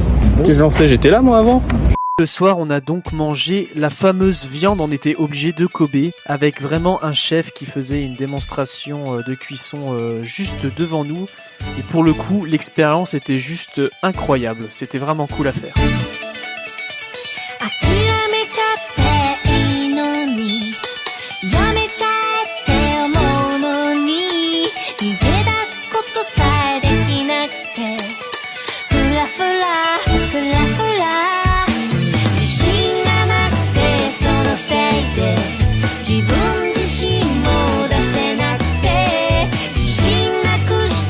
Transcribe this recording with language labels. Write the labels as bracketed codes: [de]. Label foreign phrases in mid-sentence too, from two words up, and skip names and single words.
[fr] Qu'est-ce que j'en sais, j'étais là moi avant. Le soir, on a donc mangé la fameuse viande, on était obligé de Kobe, avec vraiment un chef qui faisait une démonstration de cuisson juste devant nous. Et pour le coup, l'expérience était juste incroyable, c'était vraiment cool à faire. [ja] 諦めちゃっていいのにやめちゃえって思うのに逃げ出すことさえできなくてふらふらふらふら自信がなくてそのせいで自分自身も出せなくて自信なくして